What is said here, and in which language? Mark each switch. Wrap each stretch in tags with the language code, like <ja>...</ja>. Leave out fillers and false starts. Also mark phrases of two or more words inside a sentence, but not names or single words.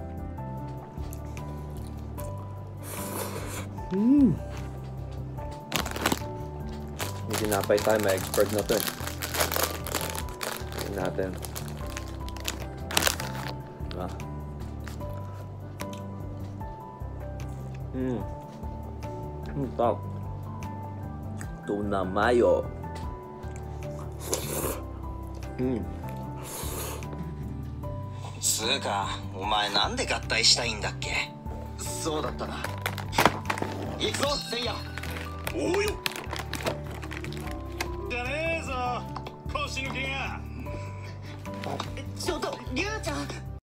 <tl>May tinapay tayo, may expert na to. Tingnan natin. Top. Tuna mayo.</tl> <ja>つうか、お前なんで合体したいんだっけ。そうだったな。行くぞ、せいや。おうよ。じゃねえぞ、腰抜けが。ちょっと、りゅうちゃん。</ja>